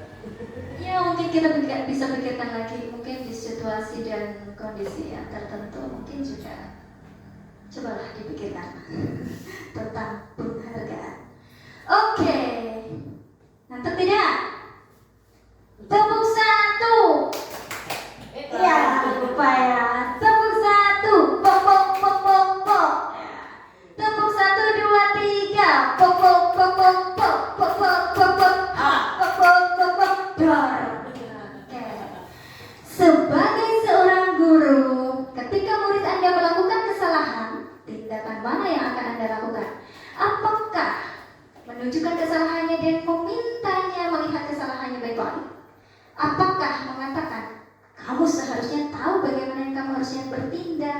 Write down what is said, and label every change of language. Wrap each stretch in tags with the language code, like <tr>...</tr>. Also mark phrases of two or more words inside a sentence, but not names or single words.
<id>Ya mungkin kita bisa pikirkan lagi, mungkin di situasi dan kondisi yang tertentu mungkin juga cobalah dipikirkan tentang penghargaan. Oke, ngantuk tidak? Tepuk satu. Ya lupa ya. Tepuk satu. Pok pok pok pok pok. Tepuk 1, 2, 3. Pok pok pok pok pok pok pok pok pok. Pok pok pok pok. Dor. Oke. Sebagai seorang guru, ketika murid Anda melakukan kesalahan, tindakan mana yang akan Anda lakukan? Apakah menunjukkan kesalahannya dan memintanya melihat kesalahannya baik-baik? Apakah mengatakan kamu seharusnya tahu bagaimana yang kamu harusnya bertindak?</id>